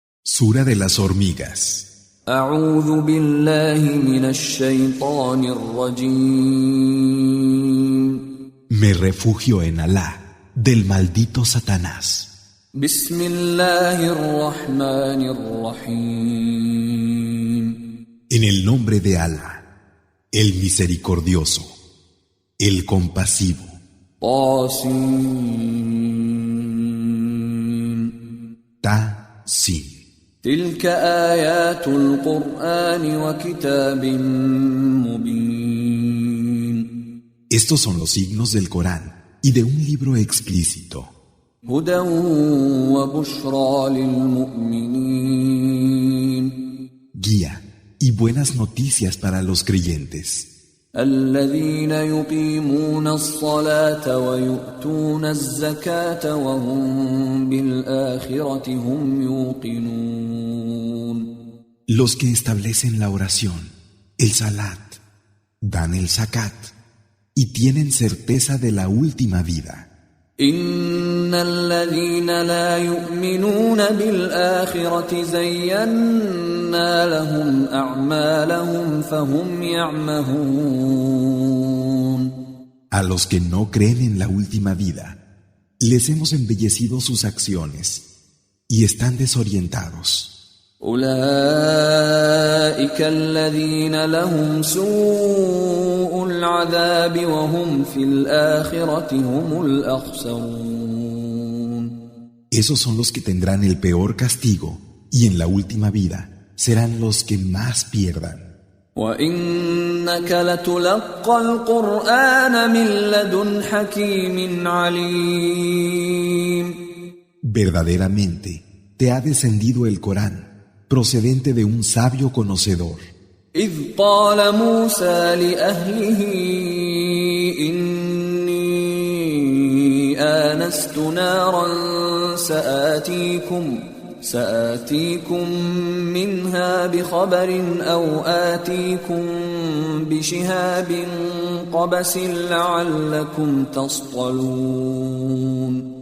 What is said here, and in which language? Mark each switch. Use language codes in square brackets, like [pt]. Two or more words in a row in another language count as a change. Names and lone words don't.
[es] Sura de las hormigas. [ar] أعوذ بالله من الشيطان الرجيم. [es] Me refugio en Alá, del maldito Satanás. [ar] بسم الله الرحمن الرحيم. [es] En el nombre de Alá, el misericordioso, el compasivo. [ar] طاسين. [es] Ta-Sin. [ar] تلك آيات القرآن وكتاب مبين. [es] Estos son los signos del Corán y de un libro explícito. [ar] هدى وبشرى للمؤمنين. [es] Guía y buenas noticias para los creyentes. [ar] الذين يقيمون الصلاة ويؤتون الزكاة وهم بالآخرة هم يوقنون. [es] Los que establecen la oración, el salat, dan el zakat y tienen certeza de la última vida. [ar] إن الذين لا يؤمنون بالآخرة زينا لهم أعمالهم فهم يعمهون. [es] A los que no creen en la última vida, les hemos embellecido sus acciones y están desorientados. [ar] أولئك الذين لهم سوء العذاب وهم في الآخرة هم الأخسرون. [es] Esos son los que tendrán el peor castigo y en la última vida serán los que más pierdan. [ar] وإنك لتلقى القرآن من لدن حكيم عليم. [es] Verdaderamente te ha descendido el Corán procedente de un sabio conocedor. [ar] إذ قال موسى لأهله إني آنست نارا سآتيكم منها بخبر أو آتيكم بشهاب قبس لعلكم تصطلون.